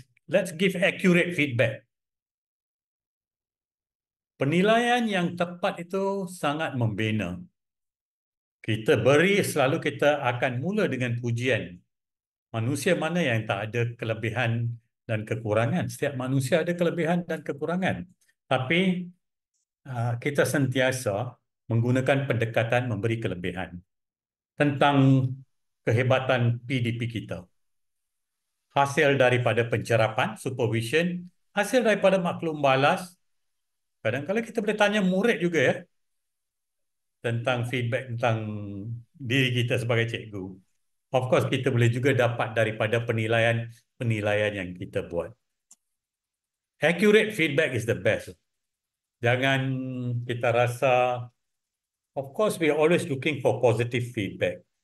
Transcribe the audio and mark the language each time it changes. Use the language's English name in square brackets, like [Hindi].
[English] Let's give accurate feedback. [Malay] Penilaian yang tepat itu sangat membina. Kita beri, selalu kita akan mula dengan pujian. Manusia mana yang tak ada kelebihan dan kekurangan? Setiap manusia ada kelebihan dan kekurangan. Tapi kita sentiasa menggunakan pendekatan memberi kelebihan tentang kehebatan PDP kita. Hasil daripada pencerapan, supervision, hasil daripada maklum balas. Kadang-kadang kita boleh tanya murid juga tentang feedback tentang diri kita sebagai cikgu. [English] Of course, [Malay] kita boleh juga dapat daripada penilaian yang kita buat. [English] Accurate feedback is the best. [Malay] Jangan kita rasa, [English] of course, we are always looking for positive feedback.